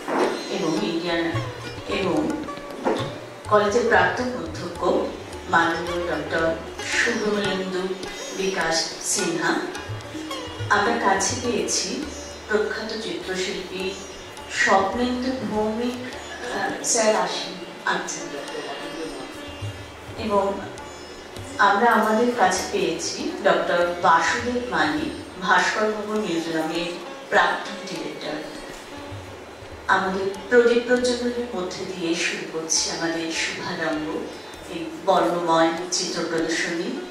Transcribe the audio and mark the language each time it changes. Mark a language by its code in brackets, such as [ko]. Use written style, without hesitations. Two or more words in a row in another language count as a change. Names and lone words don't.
[bn] কলেজের প্রাক্তন অধ্যক্ষ মাননীয় ডক্টর শুভমলেন্দু বিকাশ সিনহা আমরা কাছে পেয়েছি প্রখ্যাত চিত্রশিল্পী স্বপ্নেন্দু ভৌমিক स्যার আছেন এবং আমরা আমাদের কাছে পেয়েছি ডক্টর বাসুদেব মালিক ভাস্কর ভবন মিউজিয়ামের প্রাক্তন ডিরেক্টর। আমাদের প্রদীপ প্রজ্বলনের মধ্যে দিয়ে শুরু করছি আমাদের শুভারম্ভ এই বর্ণময় চিত্র প্রদর্শনী।